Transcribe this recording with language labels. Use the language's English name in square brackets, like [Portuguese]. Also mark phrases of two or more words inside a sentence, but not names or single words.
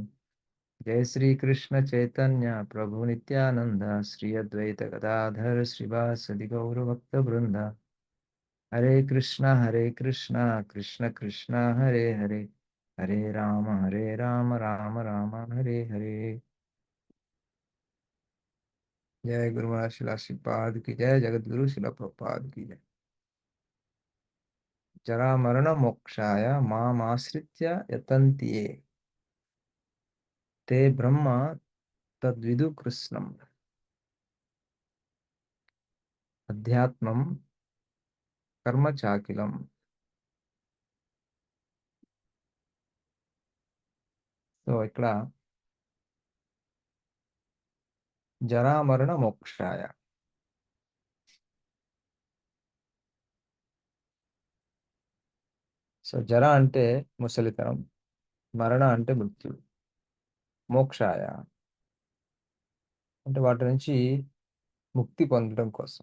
[Sanskrit] జయ శ్రీ కృష్ణ చైతన్య ప్రభు నిత్యానంద శ్రీ అద్వైత గదాధర శ్రీవాసది గౌరభక్త బృంద. హరే కృష్ణ కృష్ణ కృష్ణ హరే హరే హరే రామ రామ రామ హరే హరే. [Hindi] జయ గురు महाराज शिला श्रीपाद की जय. जगद्गुरु शिला प्रभुपाद की जय. [Sanskrit] जरा मरण मोक्षाय मामाश्रित्य यतन्ति ये ते ब्रह्म तद्विदु कृष्णम. अध्यात्मम कर्म चाकिलम. [Telugu] సో ఇక్కడ [Sanskrit] జరా మరణ మోక్షాయ. [Telugu] సో జర అంటే ముసలితనం, మరణ అంటే మృత్యు, మోక్షాయ అంటే వాటి నుంచి ముక్తి పొందడం కోసం.